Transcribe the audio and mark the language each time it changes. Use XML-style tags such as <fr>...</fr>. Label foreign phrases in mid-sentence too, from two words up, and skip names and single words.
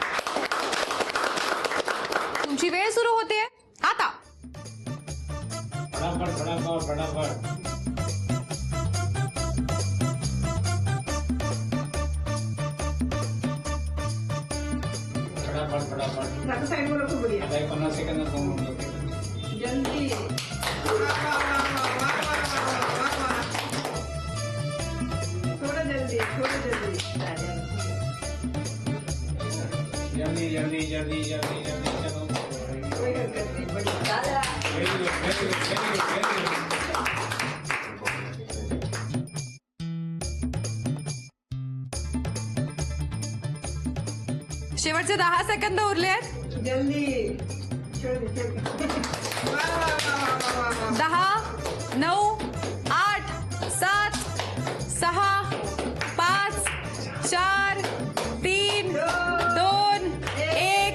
<mr>तुमची वेळ सुरू होतीये आता. आता 50 सेकंदात</mr> <hi>जल्दी जल्दी जल्दी जल्दी जल्दी चलो.</hi> <mr>शेवटचे 10 सेकंद उरले आहेत. 10, 9, 8, 7, 6, 5, 4, 3, 2, 1.</mr>